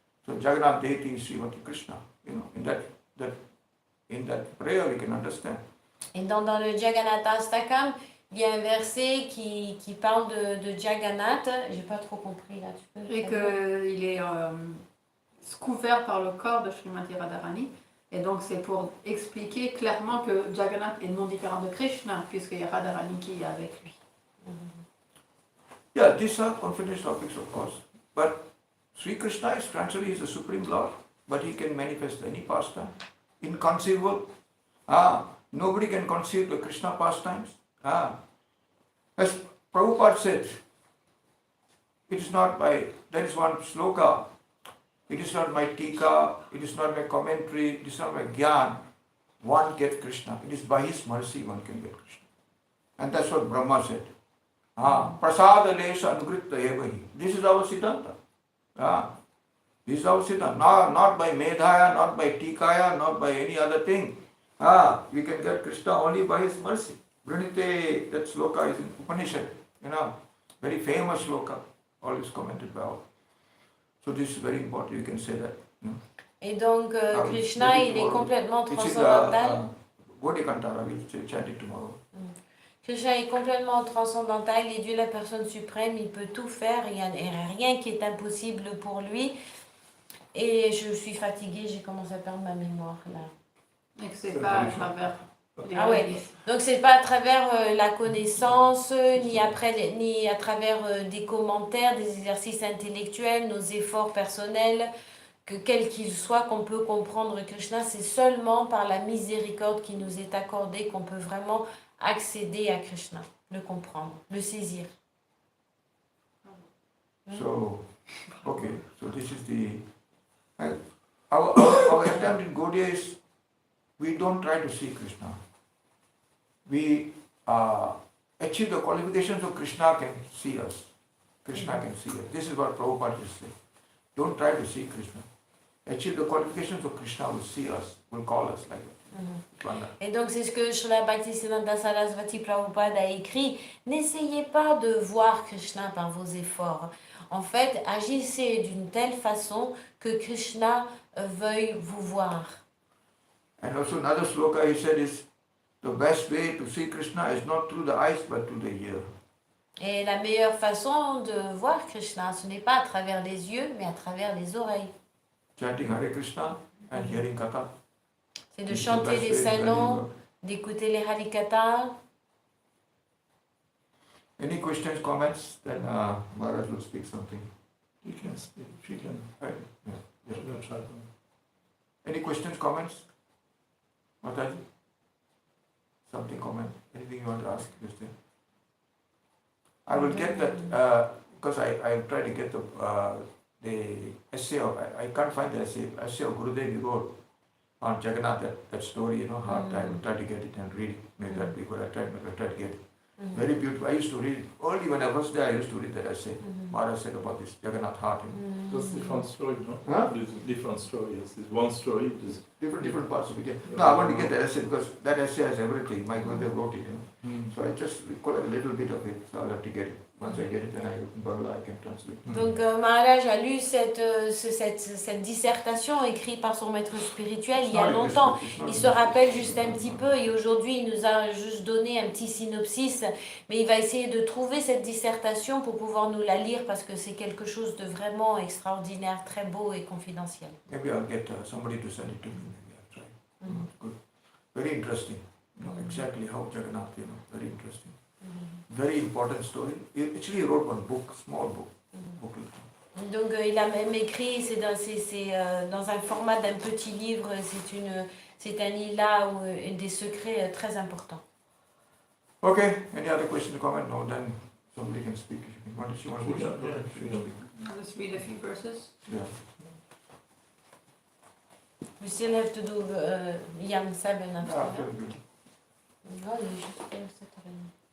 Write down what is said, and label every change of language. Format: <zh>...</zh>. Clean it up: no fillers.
<en>So Jagannath deity is Srimati Krishna, in that prayer we can understand.</en> <fr>Et dans le Jagannatha-stakam, il y a un verset qui parle de Jagannath. J'ai pas trop compris là. Tu peux et qu'il est couvert par le corps de Srimati Radharani. Et donc c'est pour expliquer clairement que Jagannath est non différent de Krishna, puisqu'il y a Radharani qui est avec lui.</fr> <en>Yeah, these are confidential topics, of course. But Sri Krishna is naturally the Supreme Lord, but he can manifest any pastime. Inconceivable. Nobody can conceive the Krishna pastimes. As Prabhupada said, it is not by, there is one sloka, it is not my tika, it is not my commentary, it is not my gyan. One gets Krishna. It is by his mercy one can get Krishna. And that's what Brahma said.</en> <sa>Prasada lesha anugritta evahi.</sa> <en>This is our siddhanta. This is our siddhanta. Not by medhaya, not by tikaya, not by any other thing. We can get Krishna only by his mercy. Vrinite, that sloka is in Upanishad. Very famous sloka. Always commented by all. So this is very important. You can say that.</en> <fr>Et donc Krishna, il est complètement transcendantal.</fr> <en>Gaudiya Kantara, we'll chant it tomorrow.</en> <fr>Krishna est complètement transcendantal, il est Dieu la personne suprême, il peut tout faire, il n'y a rien qui est impossible pour lui. Et je suis fatiguée, j'ai commencé à perdre ma mémoire là. Et que c'est pas à travers les Donc c'est pas à travers la connaissance, ni à travers des commentaires, des exercices intellectuels, nos efforts personnels, que quel qu'il soit, qu'on peut comprendre Krishna. C'est seulement par la miséricorde qui nous est accordée qu'on peut vraiment accéder à Krishna, le comprendre, le saisir.</fr> <en>So, okay, so this is our attempt in Gaudiya is, we don't try to see Krishna. We achieve the qualifications so Krishna can see us. Krishna can see us. This is what Prabhupada is saying. Don't try to see Krishna. Achieve the qualifications so Krishna will see us, will call us like that.</en> <fr>Et donc c'est ce que Srila Bhaktisiddhanta Sarasvati Prabhupada a écrit. N'essayez pas de voir Krishna par vos efforts. En fait, agissez d'une telle façon que Krishna veuille vous voir.</fr> <en>And also another sloka he said is, the best way to see Krishna is not through the eyes but through the ear.</en> <fr>Et la meilleure façon de voir Krishna, ce n'est pas à travers les yeux, mais à travers les oreilles.</fr> <en>Chanting Hare Krishna and hearing Katha.</en> <fr>C'est de chanter les saints noms, d'écouter les Harikatha.</fr> <en>Any questions, comments? Then Maharaj will speak something. You can speak. She can. Right. Yeah, we'll try to. Any questions, comments? Mataji? Something, comment? Anything you want to ask, Christian? I will get that, because I try to get the essay of, I can't find the essay of Gurudev you wrote on Jagannath, that story, hard time, try to get it and read it. Maybe that we could have tried to get it. Very beautiful. I used to read, only when I was there, I used to read that essay. Maharaj said about this Jagannath heart. That's a different story, no? Huh? There's a different story. It's one story. There's Different parts of it. Yeah. No, I want to get the essay because that essay has everything. My mother wrote it. So I just recall a little bit of it. So I'll have to get it. Once I get it, then in Bangla I can translate.</en> <fr>Donc Maharaj a lu cette dissertation écrite par son maître spirituel il y a longtemps. Il se rappelle juste un petit peu et aujourd'hui il nous a juste donné un petit synopsis, mais il va essayer de trouver cette dissertation pour pouvoir nous la lire parce que c'est quelque chose de vraiment extraordinaire, très beau et confidentiel.</fr> <en>Maybe I'll get somebody to send it to me. Maybe I'll try. Good. Very interesting. You know, exactly how Jagannath, very interesting. Very important story. He actually wrote one book, small book.</en> <fr>Donc il a même écrit, c'est dans un format d'un petit livre, c'est un lila ou des secrets très importants.</fr> <en>Okay, any other question, comment? No, then somebody can speak. If you want to speak. I'll just read a few verses. Yeah. We still have to do Yam 7 after Yeah, that. very good.</en> <fr>Non, il est juste pour cette année.</fr>